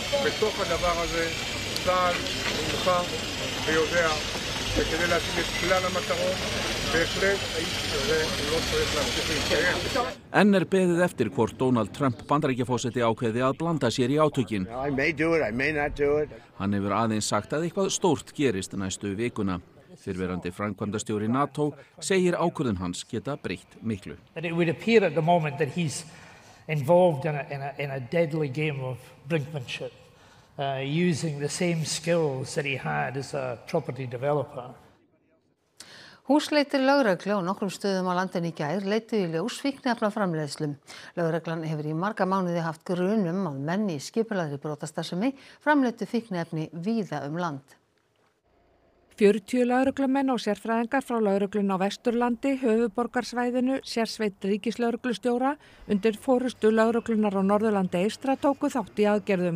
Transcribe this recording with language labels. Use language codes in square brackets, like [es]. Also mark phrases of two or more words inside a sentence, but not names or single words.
[is] Enn beðið eftir hvort Donald Trump Bandaríkjaforseti ákveði að blanda sér í átökin. Hann hefur aðeins sagt að eitthvað stórt gerist næstu vikuna. Fyrrverandi framkvæmdastjóri NATO segir ákvörðun hans geta breytt miklu. [en] It would appear at the moment that he's involved in a deadly game of brinkmanship, using the same skills that he had as a property developer. [is] Húsleitir lögreglu á nokkrum stöðum á landinu í gær leituðu í ljós fíkniefnaframleiðslum. Lögreglan hefur í marga mánuði haft grun að menn í skipulagðri brotastarfsemi framleiddu fíkniefni víða land. 40 lögreglumenn og sérfræðingar frá lögreglunni á Vesturlandi, höfuðborgarsvæðinu, sérsveit ríkislögreglustjóra undir forystu lögreglunnar á Norðurlandi eystra tóku þátt í aðgerðum.